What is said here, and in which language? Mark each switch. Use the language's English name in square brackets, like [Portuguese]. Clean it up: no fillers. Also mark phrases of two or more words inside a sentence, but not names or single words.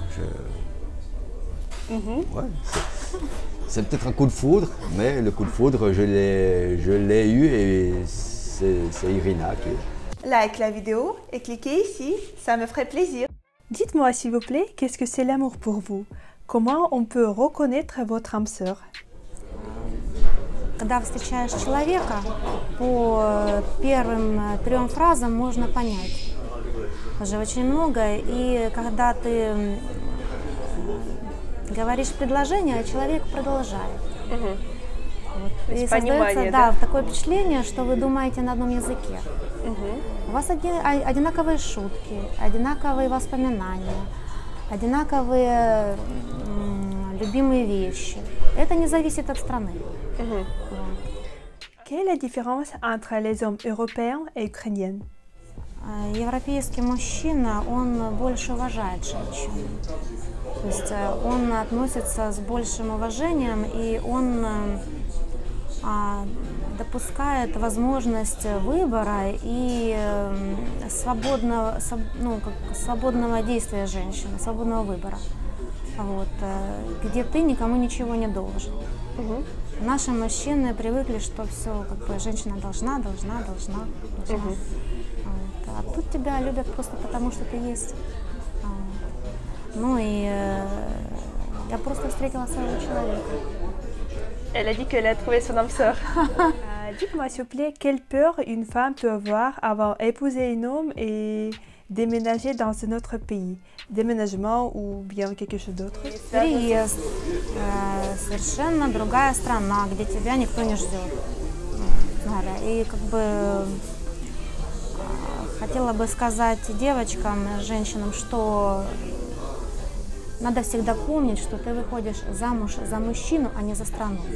[French] Ouais, c'est peut-être un coup de foudre, mais le coup de foudre, je l'ai eu et c'est Irina qui... Like la vidéo et cliquez ici, ça me ferait plaisir. Dites-moi s'il vous plaît, qu'est-ce que c'est l'amour pour vous? Comment on peut reconnaître votre âme sœur? [Russian] Когда встречаешь человека, по первым 3 фразам можно понять уже очень много. И когда ты говоришь предложение, а человек продолжает. Вот. И создается такое впечатление, что вы думаете на одном языке. У вас одинаковые шутки, одинаковые воспоминания, одинаковые любимые вещи. Это не зависит от страны. [French] Quelle est la différence entre les hommes européens et ukrainiens? [Russian] Европейский мужчина, он больше уважает женщину. То есть он относится с большим уважением и он допускает возможность выбора и свободного действия женщины, свободного выбора. Вот, где ты никому ничего не должен. Наши мужчины привыкли, что все, как бы, женщина должна. Вот. А тут тебя любят просто потому, что ты есть. Ну и я просто встретила своего человека. [French] Elle a dit qu'elle a trouvé son âme sœur. Dites-moi s'il vous plaît, quelle peur une femme peut avoir avant d'épouser un homme et déménager dans un autre pays? Déménagement ou bien quelque chose d'autre? [Russian] Переезд, совершенно другая страна, где тебя никто не ждет. И как бы хотела бы сказать девочкам, женщинам, что надо всегда помнить, что ты выходишь замуж за мужчину, а не за страну.